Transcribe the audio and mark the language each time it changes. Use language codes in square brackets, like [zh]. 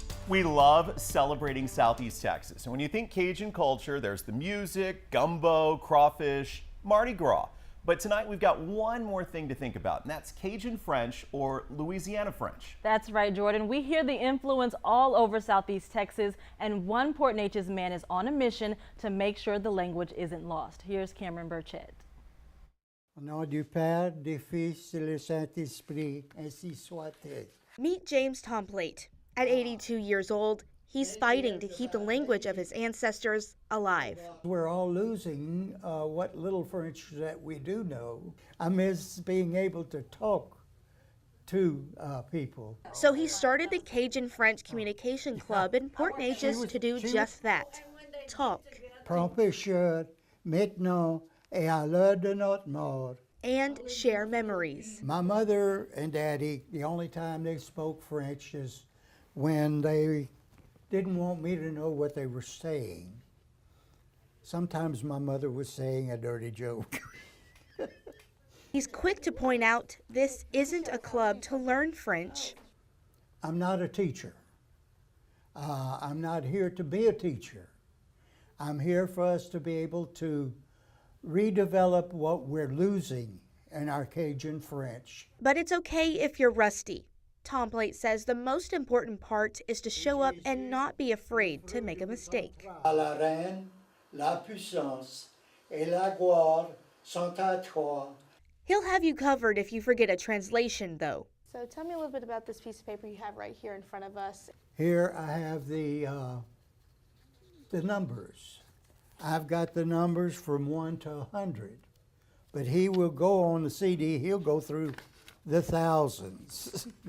[en] We love celebrating Southeast Texas. And when you think Cajun culture, there's the music, gumbo, crawfish, Mardi Gras. But tonight we've got one more thing to think about, and that's Cajun French or Louisiana French. That's right, Jordan. We hear the influence all over Southeast Texas, and one Port Neches man is on a mission to make sure the language isn't lost. Here's Cameron Burchett. [fr] Au nom du Père, du Fils et le Saint-Esprit, ainsi soit-il. [en] Meet James Tomplate. At 82 years old, he's fighting to keep the language of his ancestors alive. We're all losing what little French that we do know. I miss being able to talk to people. So he started the Cajun French Communication Club in Port Neches to do just that, talk. [fr] Prends-pêcheur, maintenant et à l'heure de notre mort. [en] And share memories. My mother and daddy, the only time they spoke French is when they didn't want me to know what they were saying. Sometimes my mother was saying a dirty joke. He's quick to point out this isn't a club to learn French. I'm not a teacher. I'm not here to be a teacher. I'm here for us to be able to redevelop what we're losing in our Cajun French. But it's okay if you're rusty. Tomplate says the most important part is to show up and not be afraid to make a mistake. [fr] La reine, la puissance, et la gloire sont à toi. [en] He'll have you covered if you forget a translation, though. So tell me a little bit about this piece of paper you have right here in front of us. Here I have the numbers. I've got the numbers from 1 to 100, but he will go on the CD, he'll go through the thousands.